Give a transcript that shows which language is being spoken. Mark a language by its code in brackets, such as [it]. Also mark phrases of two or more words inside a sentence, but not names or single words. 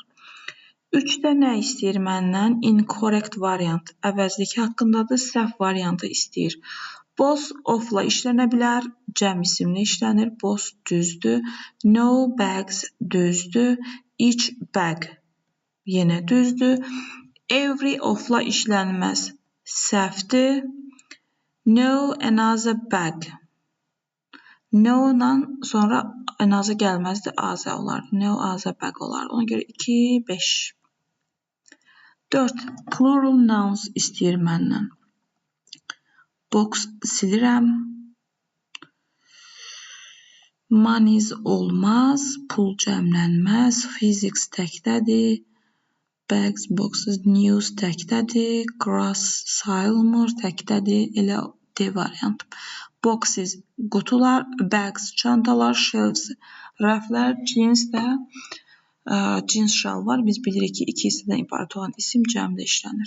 [az] 3-də nə istəyir məndən? [en] Incorrect variant. [az] Əvəzlik haqqındadır. Səhv variantı istəyir. [en] Both of- [az] la işlənə bilər. Cəm isimli işlənir. Both düzdür. [en] No bags [az] düzdür. [en] Each bag [az] yenə düzdür. Every of-la işlənməz. Səhvdir. [en] No another bag. [az] No-dan sonra another gəlməzdir. Azə olar. [en] No other bag [az] olar. Ona görə 2, 5. 4. [en] Plural nouns [az] istəyir məndən. Box silirəm. Monies olmaz. Pul cəmlənməz. Physics təkdədir. [en] Bags, boxes, news [az] təkdədir. Grass sayılmır. Təkdədir. Elə D variant. Boxes qutular, bags çantalar, shelves rəflər, jeans də jeans şalvar. Biz bilirik ki, 2 hissədən ibarət olan isim cəmdə işlənir.